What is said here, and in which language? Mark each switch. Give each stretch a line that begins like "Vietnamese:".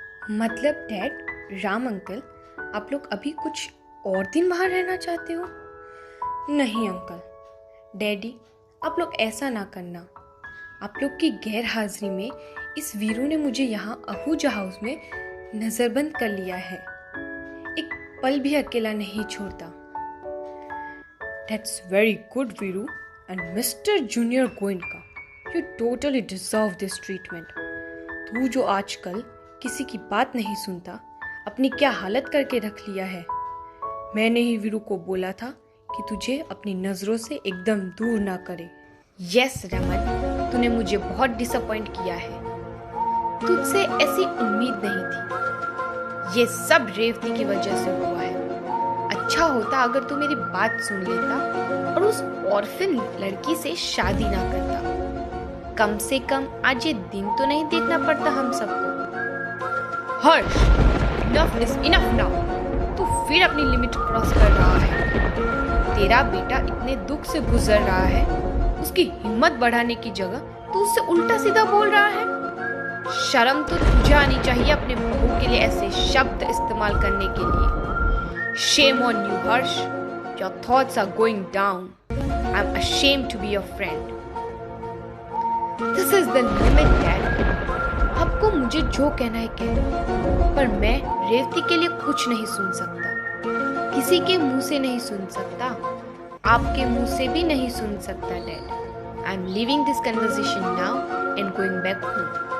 Hindi: मतलब dad, Ram uncle, आप लोग अभी कुछ और दिन बाहर रहना चाहते हो? नहीं अंकल, डैडी, आप लोग ऐसा ना करना। आप लोग की गैर हाजिरी में इस वीरू ने मुझे यहाँ अहूजा हाउस में नजरबंद कर लिया है। एक पल भी अकेला नहीं छोड़ता।
English: That's very good, Veeru, and Mr. Junior Goenka, you totally deserve this treatment.
Hindi: तू जो आजकल किसी की बात नहीं सुनता, अपनी क्या हालत करके रख लिया है। मैंने ही वीरू को बोला था कि तुझे अपनी नजरों से एकदम दूर ना करे। यस रमन, तूने मुझे बहुत डिसअपॉइंट किया है। तुझसे ऐसी उम्मीद नहीं थी। ये सब रेवती की वजह से हुआ है। अच्छा होता अगर तू मेरी बात सुन लेता और उस ऑर्फन लड़की से शादी ना करता। कम से कम आज ये दिन तो नहीं देखना पड़ता हम सबको। हर्ष,
English: Enough is enough now.
Hindi: तू फिर अपनी लिमिट क्रॉस कर रहा है। तेरा बेटा इतने दुख से गुजर रहा है, उसकी हिम्मत बढ़ाने की जगह तू उससे उल्टा सीधा बोल रहा है। शर्म तो तुझे आनी चाहिए अपने बहू के लिए ऐसे शब्द इस्तेमाल करने के लिए।
English: Shame on you, Harsh. Your thoughts are going down. I'm ashamed to be your friend. This is the limit, Dad.
Hindi: आपको मुझे जो कहना है कह दो, पर मैं रेवती के लिए कुछ नहीं सुन सकता। किसी के मुंह से नहीं सुन सकता, आपके मुंह से भी नहीं सुन सकता, Dad.
English: I'm leaving this conversation now and going back home.